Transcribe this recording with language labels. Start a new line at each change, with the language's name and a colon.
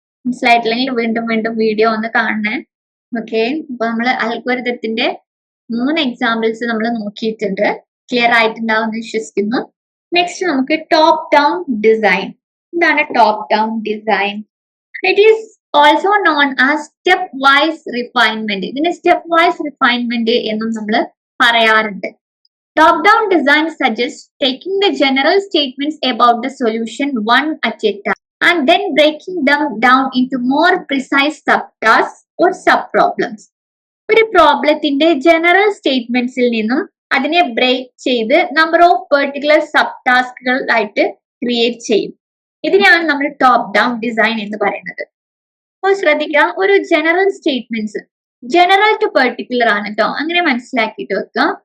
Malayalam: മനസ്സിലായിട്ടില്ലെങ്കിൽ വീണ്ടും വീണ്ടും വീഡിയോ ഒന്ന് കാണണേ. ഓക്കെ, അപ്പൊ നമ്മൾ അൽഗോരിതത്തിന്റെ 3 എക്സാമ്പിൾസ് നമ്മൾ നോക്കിയിട്ടുണ്ട്. ക്ലിയർ ആയിട്ടുണ്ടാവും എന്ന് വിശ്വസിക്കുന്നു. നെക്സ്റ്റ് നമുക്ക് ടോപ്പ് ഡൗൺ ഡിസൈൻ.
English: എന്താണ് top down design? It is also known as step wise refinement.
Malayalam: ഇതിന് സ്റ്റെപ്പ് വൈസ് റിഫൈൻമെന്റ് എന്നും നമ്മൾ പറയാറുണ്ട്.
English: Top down design suggests taking the general statements about the solution one at a time and then breaking them down into more precise subtasks or subproblems.
Malayalam: ഒരു പ്രോബ്ലത്തിന്റെ general സ്റ്റേറ്റ്മെന്റ്സിൽ നിന്നും അതിനെ break ചെയ്ത് number of particular sub ടാസ്കുകളായിട്ട് create ചെയ്യും. ഇതിനെയാണ് നമ്മൾ top down design എന്ന് പറയുന്നത്. അപ്പോൾ ശ്രദ്ധിക്കുക, ഒരു general statements general to particular ആണ് കേട്ടോ, അങ്ങനെ മനസ്സിലാക്കിയിട്ട് വെക്കുക.